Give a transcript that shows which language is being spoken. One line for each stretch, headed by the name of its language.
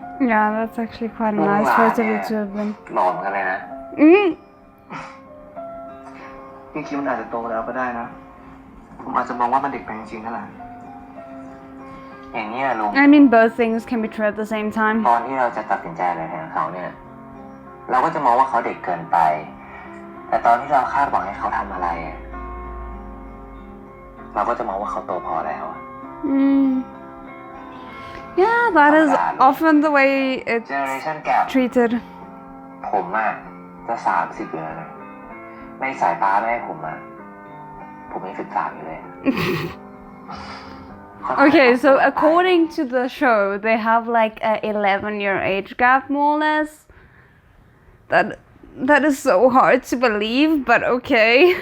English: Yeah, that's actually quite a nice photo of the two of them.
Thai: หล่อเหมือนกันเลยนะ พี่คิดมันอาจจะโตแล้วก็ได้นะ ผมอาจจะมองว่ามันเด็กไปจริงๆนั่นแหละ อย่างนี้ยลุง
English: I mean, both things can be true at the same time.
Thai: ตอนที่เราจะตัดสินใจอะไรแทนเขาเนี่ย เราก็จะมองว่าเขาเด็กเกินไป แต่ตอนที่เราคาดหวังให้เขาทำอะไร เราก็จะมองว่าเขาโตพอแล้ว
English: Yeah, that is often the way it's
Thai: เจเนอเรชั่นแกร
English: treated.
Thai: ผมอะจะ30อยู่แล้วนะในสายตาแม่ผมอะ ผมยัง13อยู่เลย
English: Okay, so according to the show, they have like a 11-year age gap, more or less. That is so hard to believe, but okay.